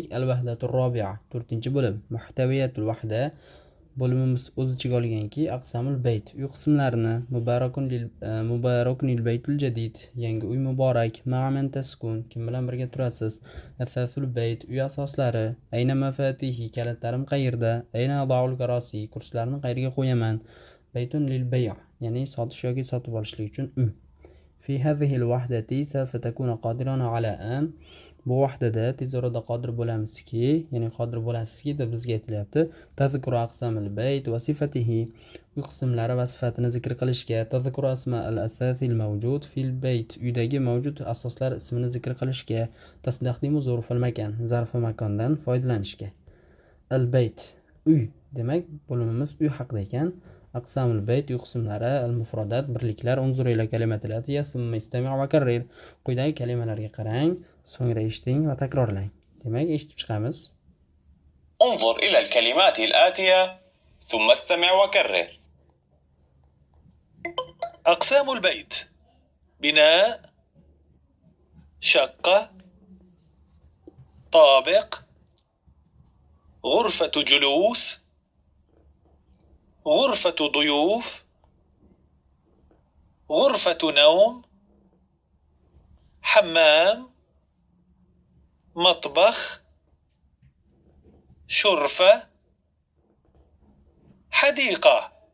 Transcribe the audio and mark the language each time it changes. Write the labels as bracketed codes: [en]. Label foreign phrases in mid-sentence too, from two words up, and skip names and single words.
[ar] الوحدة الرابعة [uz] 4-bo'lim. [ar] محتويات الوحدة [uz] bo'limimiz o'z ichiga olganki, [ar] أقسام البيت [uz] uy qismlarini [ar] مبارك للبيت الجديد [uz] yangi uy muborak, [ar] مع من تسكن [uz] kim bilan birga turasiz, [ar] أثاث البيت [uz] uy asoslari, [ar] أين مفاتيحي [uz] kalitlarim qayerda, [ar] أين أضع الكراسي [uz] kursilarni qayerga qo'yaman, [ar] بيت للبيع' [uz] ya'ni sotish yoki sotib olishlik uchun uy. [ar] في هذه الوحدة سوف تكون قادرا على أن [uz] bu vahdada tez orada qodir bo'lamizki, ya'ni qodir bo'lasizki deb bizga aytilyapti. [ar] تذكر أقسام البيت وصفاته [uz] uy qismlari va sifatini zikr qilishga, [ar] تذكر أسماء الأثاث الموجود في البيت [uz] uydagi mavjud asoslar ismini zikr qilishga, [ar] تستخدم ظرف المكان [uz] zarfi makondan foydalanishga. Al-bayt uy demak bo'limimiz uy haqida ekan. [ar] أقسام البيت [uz] uy qismlari, al-mufradat birliklar, [ar] انظر إلى الكلمات الآتية ثم استمع وكرر [uz] quyidagi kalimalarga qarang, so'ngra eshiting va takrorlang. Demak, eshitib chiqamiz. [ar] انظر إلى الكلمات الآتية ثم استمع وكرر. أقسام البيت: بناء، شقة، طابق، غرفة جلوس، غرفة ضيوف، غرفة نوم، حمام، مطبخ، شرفة، حديقة.